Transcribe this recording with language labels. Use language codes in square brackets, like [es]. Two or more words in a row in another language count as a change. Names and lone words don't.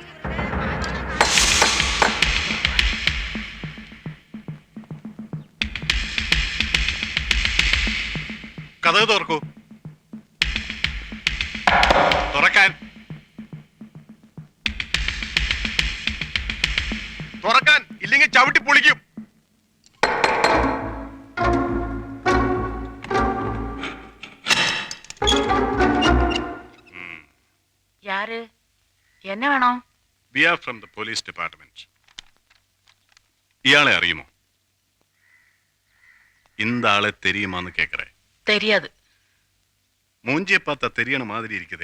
[ml] കഥക് തുറക്കൂ. തുറക്കാൻ. തുറക്കാൻ, ഇല്ലെങ്കിൽ ചവിട്ടി പൊളിക്കും. [ta] யாரு என்ன வேணும்? [en] We are from the police department. [ml] ഇയാളെ അറിയുമോ? [ta] இந்த ஆளை தெரியுமான்னு கேட்கிறேன். தெரியாது. மூஞ்சியை பார்த்தா தெரியன மாதிரி இருக்குதே.